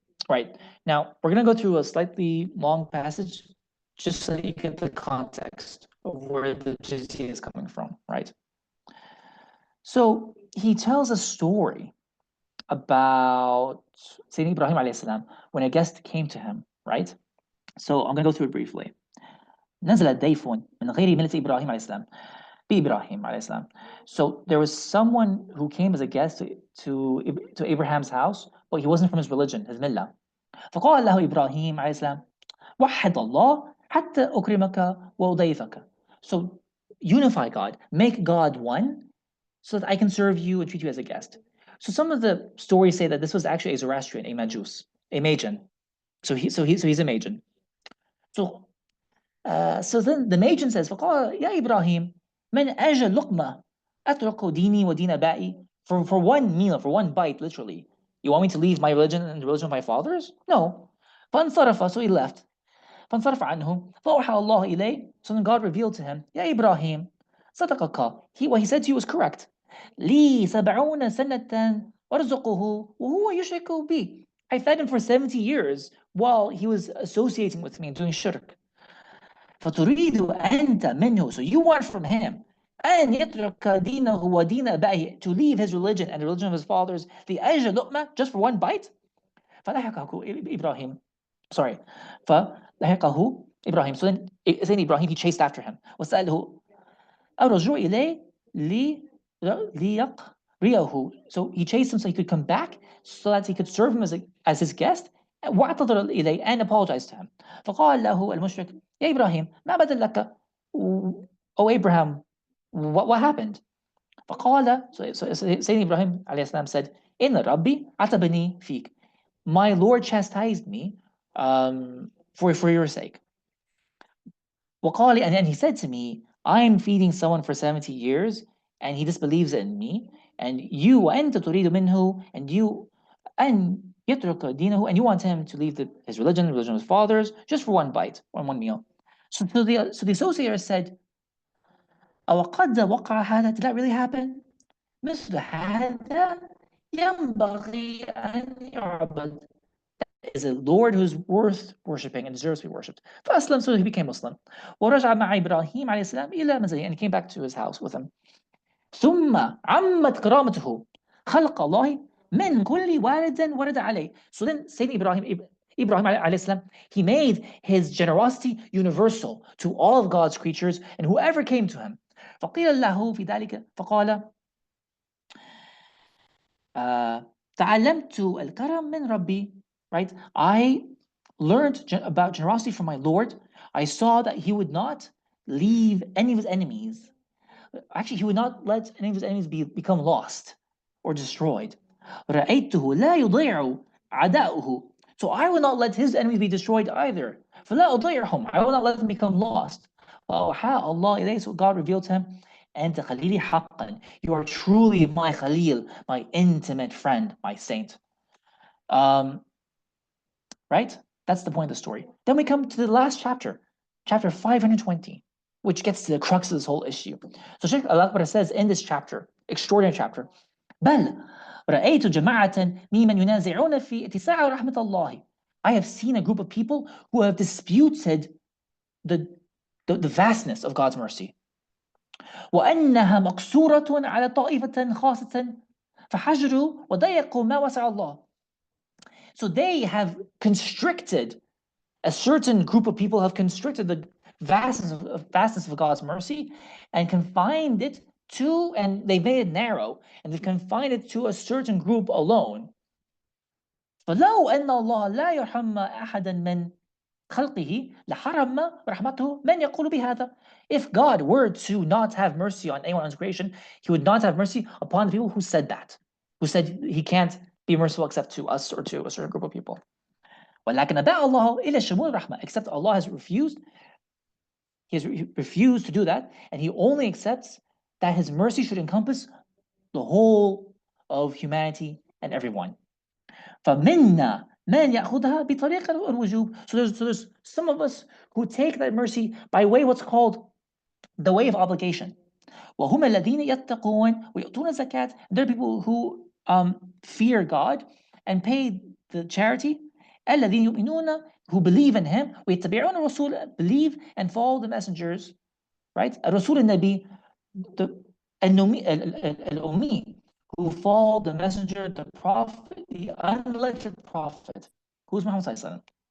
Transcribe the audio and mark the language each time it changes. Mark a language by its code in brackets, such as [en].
[en] Right. Now, we're going to go through a slightly long passage just so you get the context of where the jizya is coming from, right? So he tells a story about Sayyidina Ibrahim alayhi salam when a guest came to him, right? So I'm going to go through it briefly. [ar] نزل ضيف من غير ملة إبراهيم عليه السلام بإبراهيم عليه السلام. [en] So there was someone who came as a guest to Abraham's house, but he wasn't from his religion, his millah. [ar] فقال له إبراهيم عليه السلام وحد الله حتى أكرمك وأضيفك. [en] So unify God, make God one, so that I can serve you and treat you as a guest. So some of the stories say that this was actually a Zoroastrian, a Majus, a Magian. So he's a Magian. So then the Magian says, [ar] فقال يا إبراهيم من أجل لقمة أترك ديني ودين آبائي. [en] For one meal, for one bite, literally, you want me to leave my religion and the religion of my fathers? No. [ar] فانصرف, [en] so he left. [ar] فانصرف عنه فأوحى الله إليه. [en] So then God revealed to him, [ar] يا إبراهيم صدقك. [en] What he said to you was correct. [ar] لي 70 سنة أرزقه وهو يشرك بي. [en] I fed him for 70 years while he was associating with me and doing shirk. [ar] فتريد أنت منه, [en] so you want from him [ar] أن يترك دينه ودين آبائه, [en] to leave his religion and the religion of his fathers, [ar] لأجل لقمة, [en] just for one bite. [ar] فلحقه إبراهيم, فلحقه إبراهيم. [en] So then Ibrahim, he chased after him. [ar] وسأله الرجوع إليه ليقريه. [en] So he chased him so he could come back, so that he could serve him as his guest. [ar] واعتذر إليه, [en] and apologized to him. [ar] فقال له المشرك يا إبراهيم ما بدل لك. [en] Oh Abraham, what happened? [ar] فقال, [en] so Sayyidina Ibrahim [ar] عليه السلام [en] said, [ar] إن ربي عتبني فيك. [en] My Lord chastised me for your sake. [ar] وقال, [en] and then he said to me, I'm feeding someone for 70 years and he disbelieves in me, and you [ar] وأنت تريد منه, [en] and you [ar] أن يترك دينه, [en] and you want him to leave his religion, the religion of his fathers, just for one bite, one meal. So the associator said, [ar] أوقد وقع هذا, [en] did that really happen? [ar] مثل هذا ينبغي أن يعبد. [en] Is a Lord who's worth worshipping and deserves to be worshipped. [ar] فأسلم, [en] so he became Muslim. ورجع مع إبراهيم عليه السلام إلى منزله, and he came back to his house with him. [ar] ثم عمت كرامته خلق الله من كل والد ورد عليه. [en] So then Sayyidina Ibrahim عليه السلام, he made his generosity universal to all of God's creatures and whoever came to him. [ar] فقيل له في ذلك فقال تعلمت الكرم من ربي. [en] Right? I learned about generosity from my Lord. I saw that he would not leave any of his enemies. Actually, he would not let any of his enemies become lost or destroyed. [ar] رأيته لا يضيع عداؤه. [en] So I will not let his enemies be destroyed either. [ar] فَلَا أُضِيعُهُمْ. [en] I will not let them become lost. [ar] وَأَوْحَى اللَّهُ إِلَيْهِ. [en] So God revealed to him, [ar] أَنْتَ خَلِيلِي حَقًّا. [en] You are truly my Khalil, my intimate friend, my saint. Right? That's the point of the story. Then we come to the last chapter, chapter 520, which gets to the crux of this whole issue. So Sheikh Al-Akbar says in this chapter, extraordinary chapter, [ar] بل رأيت جماعة ممن ينازعون في اتساع رحمة الله. [en] I have seen a group of people who have disputed the vastness of God's mercy. [ar] وأنها مقصورة على طائفة خاصة فحجروا وضيقوا ما وسع الله. [en] So they have constricted, a certain group of people have constricted the vastness of God's mercy and confined it to, and they made it narrow, and they've confined it to a certain group alone. [ar] فلو أن الله لا يرحم أحدا من خلقه لحرم رحمته من يقول بهذا. [en] If God were to not have mercy on anyone in his creation, he would not have mercy upon the people who said that, who said he can't be merciful except to us or to a certain group of people. [ar] ولكن أبى الله إلى شمول الرحمة. [en] Except Allah has refused. He has refused to do that, and he only accepts that his mercy should encompass the whole of humanity and everyone. [ar] فمنا من يأخذها بطريقة الوجوب. [en] So there's some of us who take that mercy by way of what's called the way of obligation. [ar] وهم الذين يتقون ويؤتون الزكاة. [en] There are people who fear God and pay the charity. [ar] الذين يؤمنون, [en] who believe in Him. [ar] ويتبعون الرسول, [en] believe and follow the messengers. Right? [ar] الرسول النبي, [en] the الأمي, who follow the messenger, the prophet, the unlettered prophet, who's Muhammad sallallahu alaihi wasallam.